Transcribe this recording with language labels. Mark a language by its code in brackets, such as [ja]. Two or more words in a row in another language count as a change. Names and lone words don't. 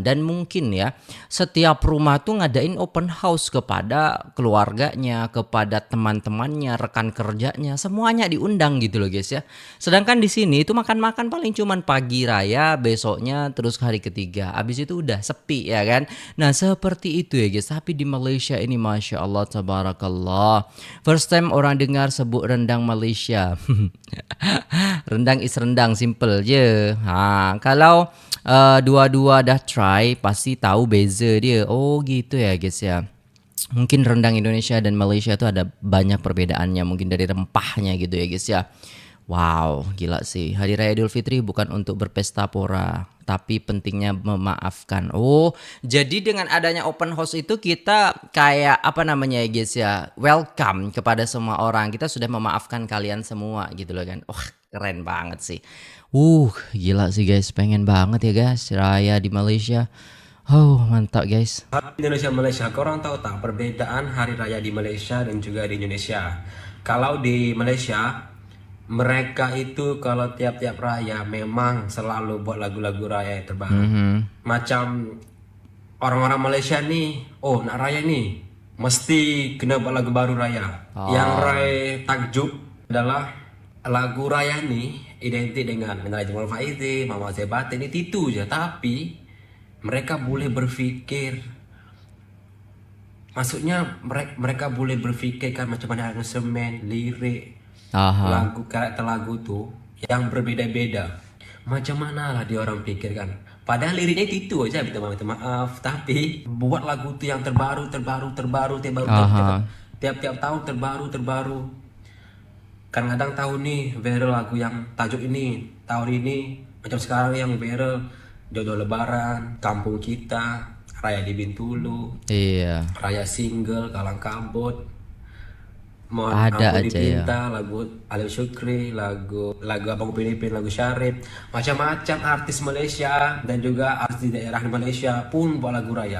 [id] Dan mungkin ya setiap rumah tuh ngadain [en] open house [id] kepada keluarganya, kepada teman-temannya, rekan kerjanya. Semuanya diundang gitu loh guys ya. Sedangkan di sini itu makan-makan paling cuman pagi raya, besoknya terus hari ketiga. Abis itu udah sepi ya kan. Nah seperti itu ya guys. Tapi di Malaysia ini [ar] Masya Allah tabarakallah. [en] First time [ms] orang dengar sebut rendang Malaysia. [en] Rendang is rendang, [ms] simple je. Kalau dua-dua dah try pasti tahu beza dia. [id] Oh gitu ya guys ya. Mungkin rendang Indonesia dan Malaysia itu ada banyak perbedaannya. Mungkin dari rempahnya gitu ya guys ya. Wow, gila sih. Hari Raya Idul Fitri bukan untuk berpesta pora, tapi pentingnya memaafkan. Oh, jadi dengan adanya [en] open house [id] itu kita kayak apa namanya ya guys ya, welcome kepada semua orang. Kita sudah memaafkan kalian semua gitu loh kan. Wah, keren banget sih. Gila sih guys. Pengen banget ya guys raya di Malaysia. Oh, mantap guys. [ms] Indonesia Malaysia, korang tahu tak perbedaan hari raya di Malaysia dan juga di Indonesia? Kalau di Malaysia mereka itu kalau tiap-tiap raya memang selalu buat lagu-lagu raya yang terbaru. Macam orang-orang Malaysia nih, oh nak raya nih mesti kena buat lagu baru raya. Yang raya takjub adalah lagu raya nih identik dengan [ar] Minal Aidin wal Faizin, [ms] Mama Zebatin, ini itu aja. Tapi mereka boleh berpikir, maksudnya mereka boleh berpikir kan macam mana aransemen, lirik, lagu, karakter lagu tuh yang berbeda-beda. Macam mana lah dia orang pikir kan. Padahal liriknya itu aja, minta maaf. Tapi buat lagu tuh yang terbaru, tiap-tiap tahun terbaru. Kadang-kadang tahun nih viral lagu yang tajuk ini, tahun ini macam sekarang yang viral Jodoh Lebaran, Kampung Kita, Raya di Bintulu, [id] Iya. [ms] Raya Single, Kalang Kabut, Mohon [id] Ada [ms] Ampun [id] aja ya. [ms] Dipinta, lagu Alif Syukri, lagu Abang Pilipin, lagu Syarif, macam-macam artis Malaysia dan juga artis di daerah di Malaysia pun buat lagu raya.